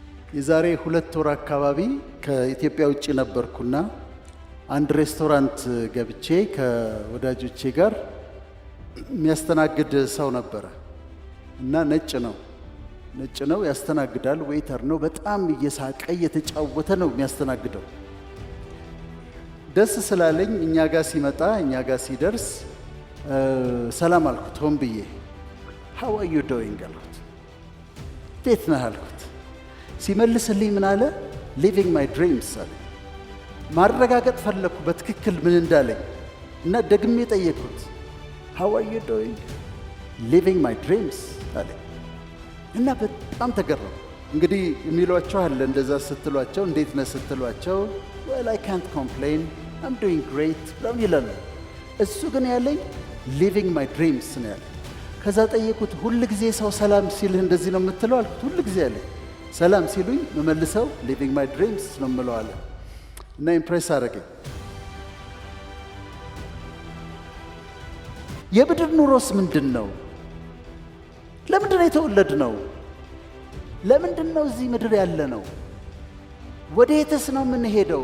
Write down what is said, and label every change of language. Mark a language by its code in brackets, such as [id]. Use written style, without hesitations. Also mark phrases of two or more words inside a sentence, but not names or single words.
[am] የዛሬ 2 ወር አካባቢ ከኢትዮጵያ ውጪ ነበርኩና አንድ ሬስቶራንት ገብቼ ከወዳጆቼ ጋር የሚያስተናግድ ሰው ነበረ እና ነጭ ነው ያስተናግዳል። ዌይተር ነው። በጣም እየሳቀ እየተጫወተ ነው የሚያስተናግደው። ደስ ስላለኝ እኛ ጋር ሲደርስ ሰላም አልኩት። ሆን ብዬ [en] how are you doing [am] አልኩት። እንዴት ነህ አልኩት። ሲመልስልኝ ምን አለ? [en] living my dreams [am] አለ። ማረጋገጥ ፈለኩ በትክክል ምን እንዳለኝ እና ደግሜ ጠየቅኩት። [en] how are you doing? living my dreams [am] አለ እና በጣም ተገረሙ። እንግዲህ የሚሏቸው አለ እንደዛ ስትሏቸው፣ እንዴት ነህ ስትሏቸው [en] well I can't complain I'm doing great [am] ብለው ይላሉ። እሱ ግን ያለኝ [en] living my dreams [am] ነው ያለ። ከዛ ጠየቁት፣ ሁሉ ጊዜ ሰው ሰላም ሲልህ እንደዚህ ነው የምትለው አልኩት። ሁሉ ጊዜ ያለኝ ሰላም ሲሉኝ መመልሰው [en] living my dreams [am] ነው የምለው አለ እና ኢምፕሬስ አደረገኝ። የምድር ኑሮስ ምንድን ነው? ለምንድን ነው የተወለድነው? ለምንድን ነው እዚህ ምድር ያለ ነው? ወዴትስ ነው የምንሄደው?